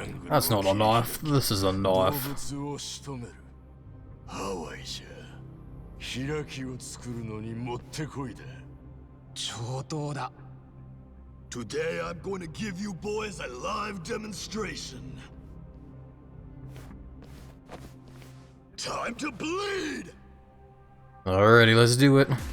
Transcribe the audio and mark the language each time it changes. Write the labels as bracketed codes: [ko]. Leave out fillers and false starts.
[en] That's not a knife, this is a knife. [ja] ハワイじゃ開きを作るのにもってこいだ。上等だ。 [en] Today I'm going to give you boys a live demonstration. Time to bleed! Alrighty, let's do it.